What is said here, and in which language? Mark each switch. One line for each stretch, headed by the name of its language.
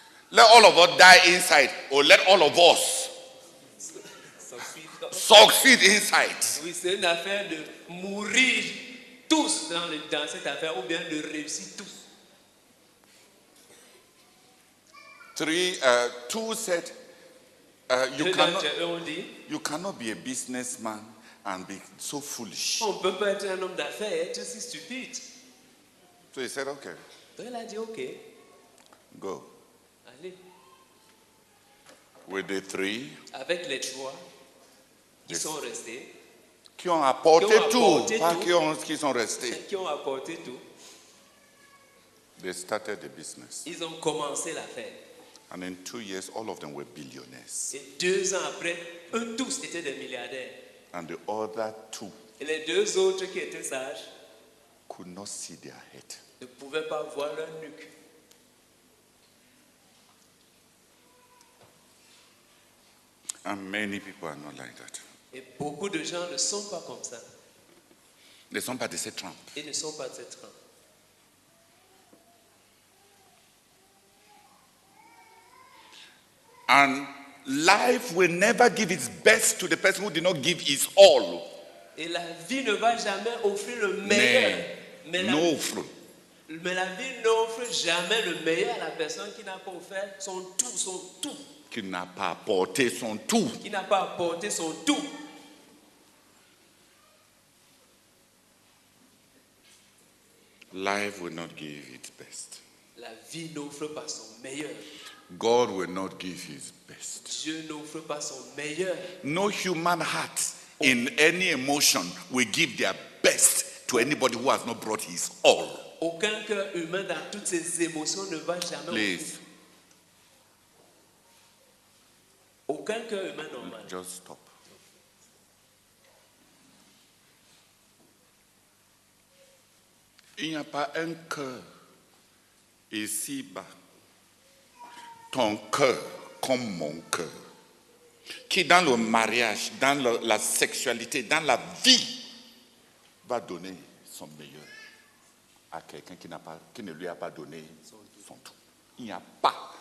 English: Let all of us die inside, or let all of us succeed inside.
French: Oui, c'est une affaire de mourir tous dans cette affaire, ou bien de réussir tous.
English: 2 said, you cannot be a businessman and be so foolish.
French: On peut pas être un homme d'affaires et être si stupide.
English: So he said, okay.
French: Donc il a dit, ok.
English: Go.
French: Allez.
English: With the 3.
French: Avec les 3, ils sont restés. Qui ont apporté tout, pas qui sont restés. Qui ont apporté tout.
English: They started the business.
French: Ils ont commencé l'affaire.
English: And in 2 years, all of them were billionaires.
French: Et 2 ans après, eux tous étaient des milliardaires.
English: And the other 2
French: Et les 2 autres qui étaient sages
English: could not see their head.
French: Ne pouvaient pas voir leur nuque.
English: And many people are not like that.
French: Et beaucoup de gens ne sont pas comme ça. Ils ne sont pas de cette trempe. Ils ne sont pas de cette trempe.
English: And life will never give its best to the person who did not give his all.
French: Et la vie ne va jamais offrir le meilleur. Mais la vie n'offre jamais le meilleur à la personne qui n'a pas offert son tout. Qui n'a pas apporté son tout. Qui n'a pas apporté son tout.
English: Life will not give its best.
French: La vie n'offre pas son meilleur.
English: God will not give his best.
French: Dieu n'offre pas son meilleur.
English: No human heart in any emotion will give their best to anybody who has not brought his all.
French: Aucun cœur humain dans toutes ses émotions ne va jamais.
English: Please.
French: Aucun cœur humain normal.
English: Just stop.
French: Il n'y a pas un cœur ici-bas, ton cœur comme mon cœur, qui dans le mariage, dans la sexualité, dans la vie, va donner son meilleur à quelqu'un qui ne lui a pas donné son tout. Il n'y a pas.